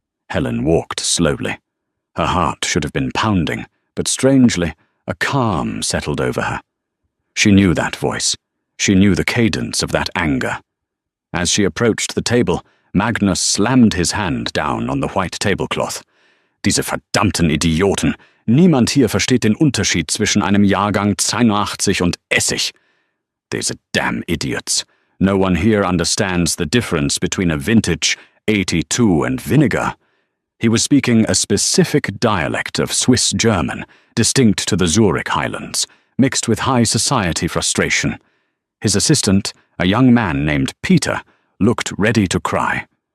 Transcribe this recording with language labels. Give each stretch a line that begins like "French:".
English: Helen walked slowly. Her heart should have been pounding, but strangely, a calm settled over her. She knew that voice. She knew the cadence of that anger. As she approached the table, Magnus slammed his hand down on the white tablecloth.
German: Diese verdammten Idioten! Niemand hier versteht den Unterschied zwischen einem Jahrgang 82 und Essig.
English: These damn idiots. No one here understands the difference between a vintage 82 and vinegar. He was speaking a specific dialect of Swiss German, distinct to the Zurich Highlands, mixed with high society frustration. His assistant, a young man named Peter, looked ready to cry.